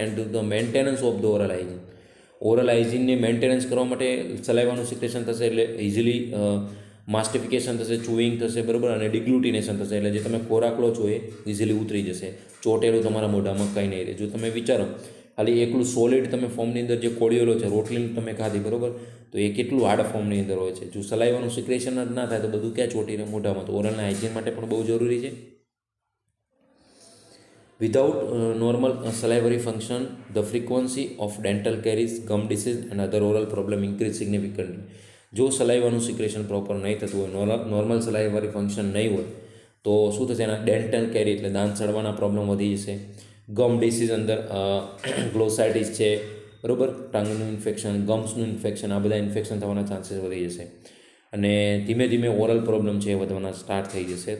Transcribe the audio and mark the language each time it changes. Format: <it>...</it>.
<en>And the maintenance of the oral hygiene.</en> <gu>Oral હાઇજીનને maintenance કરવા માટે સલાઈવાનું secretion થશે એટલે ઇઝીલી માસ્ટિફિકેશન થશે, ચૂઇંગ થશે, બરાબર, અને ડિગ્લુટિનેશન થશે એટલે જે તમે ખોરાક લો છો એ ઇઝીલી ઉતરી જશે. ચોટેલું તમારા મોઢામાં કંઈ નહીં રહે. જો તમે વિચારો ખાલી એકલું સોલિડ તમે ફોર્મની અંદર જે કોળીઓ લો છો, રોટલી તમે ખાધી, બરાબર, તો એ કેટલું હાર્ડ ફોર્મની અંદર હોય છે. જો સલાઈવાનું સિક્રેશન જ ના થાય તો બધું ક્યાં ચોટી રહે મોઢામાં. તો ઓરલના હાઇજીન માટે પણ બહુ જરૂરી છે.</gu> <en>Without normal salivary function, the frequency of dental caries, gum disease and other oral problem increase significantly.</en> <gu>જો સલાઈવાનું સિક્રેશન પ્રોપર નહીં થતું હોય, નોર્મલ સલાઈવરી ફંક્શન નહીં હોય તો શું થશે? એના ડેન્ટલ કેરી એટલે દાંત સડવાના પ્રોબ્લેમ વધી જશે. ગમ ડિસીઝ અંદર ગ્લોસાઇટિસ છે, બરાબર, ટંગનું ઇન્ફેક્શન, ગમ્સનું ઇન્ફેક્શન, આ બધા ઇન્ફેક્શન થવાના ચાન્સીસ વધી જશે અને ધીમે ધીમે ઓરલ પ્રોબ્લેમ છે એ વધવાના સ્ટાર્ટ થઈ જશે.</gu>